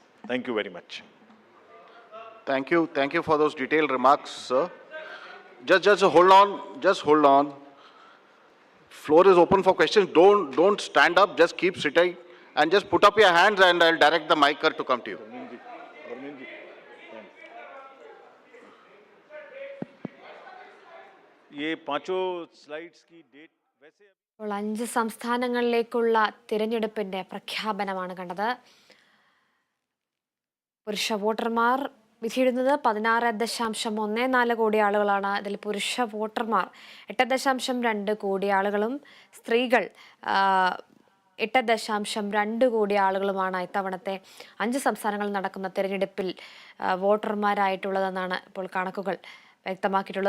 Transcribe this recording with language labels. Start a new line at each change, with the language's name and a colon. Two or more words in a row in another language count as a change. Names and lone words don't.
English: Thank you very much. Thank you. Thank you for those detailed remarks, sir. Just hold on. Just hold on. Floor is open for questions. Don't stand up. Just keep sitting and just put up your hands and I'll direct the micer to come to you.
Hindi: ये पांचों स्लाइड्स की डेट वैसे
Malayalam: അപ്പോൾ 5 സംസ്ഥാനങ്ങളിലേക്കുള്ള തിരഞ്ഞെടുപ്പിന്റെ പ്രഖ്യാപനമാണ് കണ്ടത്. പുരുഷ വോട്ടർമാർ വിധിയിടുന്നത് 16.14 കോടി ആളുകളാണ്. ഇതിൽ പുരുഷ വോട്ടർമാർ 8.2 കോടി ആളുകളും സ്ത്രീകൾ 8.2 കോടി ആളുകളുമാണ് ഇത്തവണത്തെ 5 സംസ്ഥാനങ്ങളിൽ നടക്കുന്ന തിരഞ്ഞെടുപ്പിൽ വോട്ടർമാരായിട്ടുള്ളതെന്നാണ് ഇപ്പോൾ കണക്കുകൾ വ്യക്തമാക്കിയിട്ടുള്ളത്.